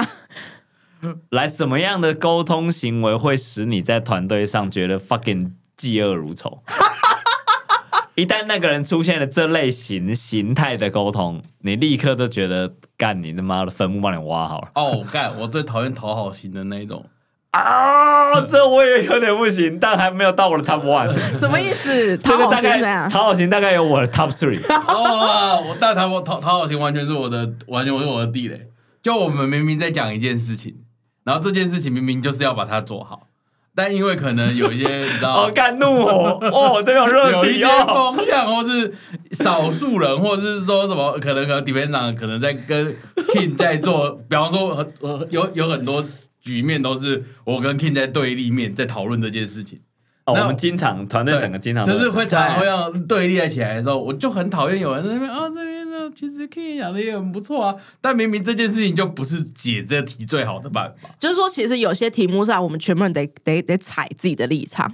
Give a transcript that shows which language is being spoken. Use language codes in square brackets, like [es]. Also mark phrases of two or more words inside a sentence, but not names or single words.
[zh] 來，什麼樣的溝通行為會使你在團隊上覺得 fucking 嫉惡如仇？一旦那個人出現了這類形態的溝通，你立刻都覺得幹你他媽的墳墓幫你挖好了。哦，幹，我最討厭討好型的那一種啊，這我也有點不行，但還沒有到我的 top 1。什麼意思？討好型怎樣？討好型大概有我的 top 3。哦，我但討好型完全是我的地雷。就我們明明在講一件事情，然後這件事情明明就是要把它做好。但因為可能有一些你知道，幹怒火這種熱情，有一些風向，或是少數人，或者是說什麼，可能defense長可能在跟 King 在做，比方說有很多局面都是我跟 King 在對立面在討論這件事情。我們經常團隊整個經常就是會常常會讓對立起來的時候，我就很討厭有人在那邊這邊呢，其實 King 講的也很不錯啊，但明明這件事情就不是解這題最好的辦法。就是說，其實有些題目上，我們全部人得踩自己的立場。